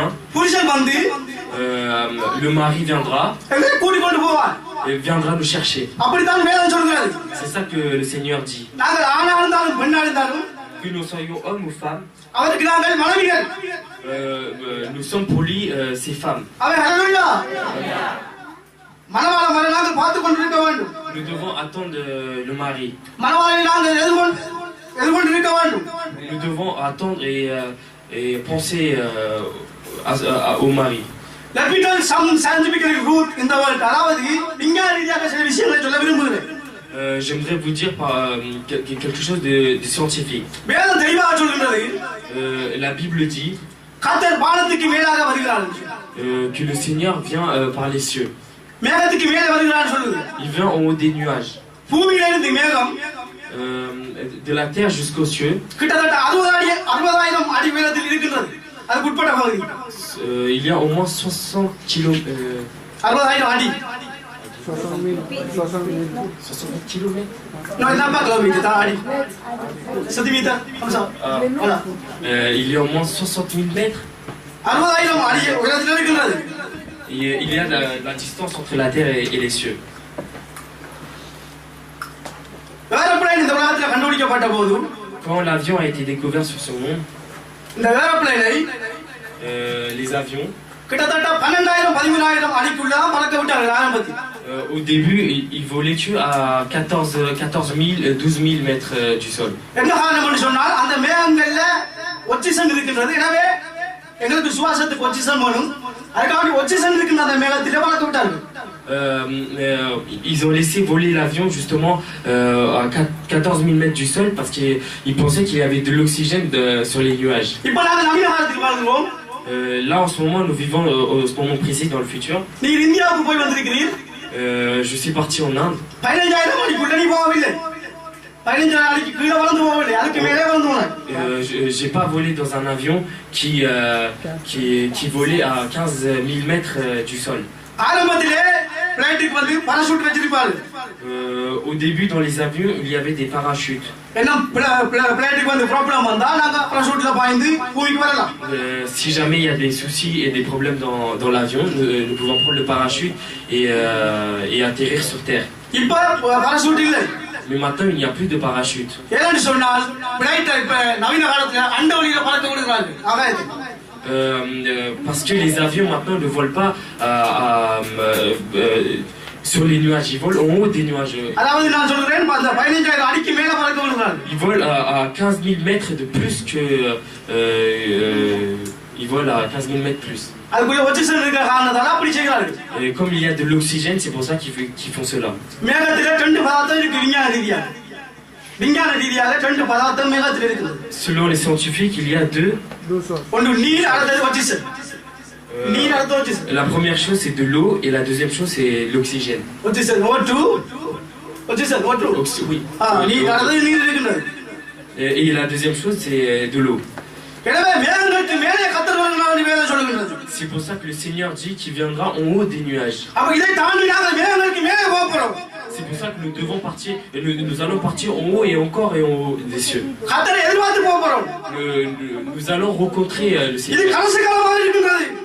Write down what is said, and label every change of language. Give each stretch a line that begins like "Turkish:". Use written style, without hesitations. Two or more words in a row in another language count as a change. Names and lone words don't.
Tamil: புருஷன் வந்து
French: le mari viendra
Tamil: எங்களை கூட்டிக் கொண்டு போவார்.
French: et viendra nous chercher.
Tamil: அப்படித்தான் வேதம் சொல்கிறது.
French: C'est ça que le Seigneur dit.
Tamil: நாங்கள் ஆணா இருந்தாலும் பெண்ணா இருந்தாலும்
French: Que nous soyons hommes ou femmes,
Tamil: அவருக்கு நாங்கள் மனைவிகள்.
French: nous sommes pour lui ces femmes.
Tamil: அவர் ஹல்லேலூயா. மணவாளன் வரை நாங்கள் பார்த்து கொண்டிருக்க வேண்டும்.
French: Nous devons attendre le mari.
Tamil: மணவாளனை நாங்கள் எதிர்கொண்டு இருக்க வேண்டும்.
French: Nous devons attendre et penser au mari.
English: Let me tell some scientific root in the world.
Tamil: அதாவது விஞ்ஞான ரீதியாக சில விஷயங்களை சொல்ல விரும்புகிறேன்.
French: J'aimerais vous dire quelque chose de scientifique.
Tamil: வேதம் தெளிவாக சொல்கிறது.
French: La Bible dit
Tamil: கர்த்தர் வானத்துக்கு மேலாக வருகிறார்.
French: que le Seigneur vient par les cieux.
Tamil: மேகத்துக்கு மேலே வருகிறார் சொல்லுது.
French: Il vient en haut des nuages.
Tamil: பூமியிலிருந்து மேகம்
French: de la terre jusqu'aux cieux.
Tamil: கிட்டத்தட்ட 60,000 அடி உயரத்தில் இருக்கின்றது. அதுக்கு உட்பட்ட பகுதி.
French: Il y a au moins 60 km.
Tamil: 60,000 அடி.
French: 60 km. Non, il n'a pas kilometre, t'as aடி. Centimètre, comme ça. Voilà. Il y a au moins 60 000 mètres.
Tamil: 60,000 அடி உயரத்தில் இருக்கின்றது.
French: Il y a la distance entre la terre et les cieux.
Tamil: ஏரோப்ளேன் இந்த உலகத்தில் கண்டுபிடிக்கப்பட்ட போது
French: Quand l'avion a été découvert sur ce monde,
Tamil: இந்த ஏரோப்ளேனை
French: les avions,
Tamil: கிட்டத்தட்ட 12,000 அடிக்குள்ள தான் பறக்க விட்டார்கள் ஆரம்பத்தில்.
French: au début, ils volaient à 14 000, 12 000 mètres du sol.
Tamil: என்ன காரணம்னு சொன்னால் அந்த மேகங்கள்ல ஒக்சிஜன் இருக்கின்றது. எனவே எங்களுக்கு சுவாசத்துக்கு ஒக்சிஜன் வேணும். அதுக்காக ஒக்சிஜன் இருக்கின்ற அந்த மேகத்திலே பறக்க விட்டார்கள்.
French: Ils ont laissé voler l'avion justement à 14 000 mètres du sol parce qu'ils pensaient qu'il y avait de l'oxygène sur les nuages.
Tamil: இப்போ நாங்கள் நவீன காலத்துக்கு வாழ்கிறோம்.
French: Là en ce moment, nous vivons au moment précis dans le futur.
Tamil: நீங்க இந்தியாவுக்கு போய் வந்திருக்கிறீர்.
French: Je suis parti en Inde.
Tamil: 15,000 அடிக்குள்ள நீ போகவில்லை. 15,000 அடிக்கு கீழே வளர்ந்து போகவில்லை. அதுக்கு மேலே வளர்ந்து போனாய்.
French: J'ai pas volé dans un avion qui volait à 15 000 mètres du sol.
Tamil: ஆரம்பத்திலே பிளைட்டுக்கு வந்து பாராசூட் வச்சிருப்பாரு.
French: Au début dans les avions, il y avait des parachutes.
Tamil: என்ன பிளைட்டுக்கு வந்து ப்ராப்ளம் வந்தா நாங்க பாராசூட்ல பாய்ந்து பூமிக்கு வரலாம்.
French: Si jamais il y a des soucis et des problèmes dans l'avion, nous pouvons prendre le parachute et atterrir sur terre.
Tamil: இப்போ பாராசூட் இல்லை.
French: Mais maintenant, il n'y a plus de parachute.
Tamil: ஏன்னு சொன்னால் பிளைட் இப்ப நவீன காலத்துல அண்ட வழியில பறக்க விடுறாங்க. ஆகாயத்துக்கு.
French: Parce que les avions maintenant ne volent pas sur les nuages, ils volent en haut des nuages.
Tamil: அதாவது நான் சொல்றேன் அந்த 15,000 அடிக்கு மேல பறக்க விடுறாங்க.
French: Ils volent à 15 000 mètres de plus que ils volent à 15 000 mètres plus.
Tamil: அதுக்குள்ள ஒக்சிஜன் இருக்க காரணத்தால அப்படி செய்கிறார்கள்.
French: Et comme il y a de l'oxygène, c'est pour ça qu'ils font cela.
Tamil: மேகத்திலே 2 பதார்த்தம் இருக்கு விஞ்ஞான ரீதியாக. விஞ்ஞான ரீதியாக 2 பதார்த்தம் மேகத்தில் இருக்குது.
French: Selon les scientifiques, il y a deux.
Tamil: ஒன்று நீர், அடுத்தது ஒக்சிஜன். நீர் அடுத்து ஒக்சிஜன்.
French: La première chose c'est de l'eau et la deuxième chose c'est l'oxygène.
Tamil: ஒக்சிஜன் O2 ஒக்சிஜன் O2.
French: Oui.
Tamil: நீர் அடுத்தது நீர் இருக்கின்றது.
French: Et la deuxième chose c'est de l'eau.
Tamil: எனவே மேகங்களுக்கு மேலே கர்த்தர் வருகிறார் என்று வேதம் சொல்கிறது.
French: C'est pour ça que le Seigneur dit qu'il viendra en haut des nuages.
Tamil: அப்ப இதை தாண்டி நாங்கள் மேகங்களுக்கு மேலே போகிறோம்.
French: C'est pour pour ça que nous devons partir, et nous allons partir en haut et encore et en haut des cieux.
Tamil: கர்த்தரை எதிர்பார்த்து போக போறோம்.
French: Nous allons rencontrer le
Tamil: இது
French: Seigneur.
Tamil: கடைசி காலமாக இருக்கின்றது.